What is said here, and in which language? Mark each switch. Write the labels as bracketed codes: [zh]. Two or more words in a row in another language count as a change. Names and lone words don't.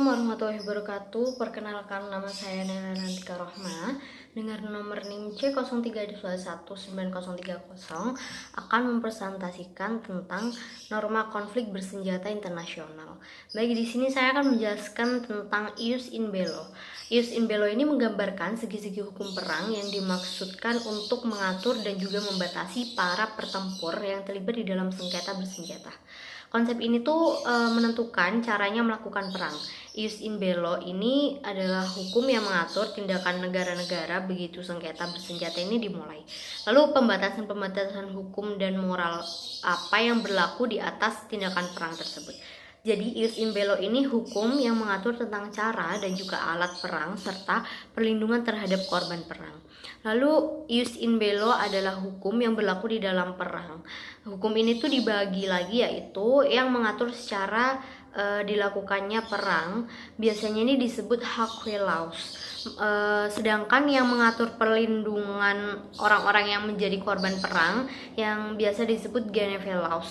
[ar] ورحمة الله وبركاته. [id] Perkenalkan, nama saya Nana Nantika Rohma. Dengan nomor NIM C03-19030 akan mempresentasikan tentang norma konflik bersenjata internasional. Baik, di sini saya akan menjelaskan tentang [la] ius in bello. Ius in bello [id] ini menggambarkan segi-segi hukum perang yang dimaksudkan untuk mengatur dan juga membatasi para pertempur yang terlibat di dalam sengketa bersenjata. Konsep ini tuh menentukan caranya melakukan perang. [la] Ius in bello [id] ini adalah hukum yang mengatur tindakan negara-negara begitu sengketa bersenjata ini dimulai. Lalu pembatasan-pembatasan hukum dan moral apa yang berlaku di atas tindakan perang tersebut. Jadi [la] ius in bello [id] ini hukum yang mengatur tentang cara dan juga alat perang serta perlindungan terhadap korban perang. Lalu [la] ius in bello [id] adalah hukum yang berlaku di dalam perang. Hukum ini tuh dibagi lagi, yaitu yang mengatur secara dilakukannya perang. Biasanya ini disebut Hague Laws. Sedangkan yang mengatur perlindungan orang-orang yang menjadi korban perang yang biasa disebut Geneva Laws.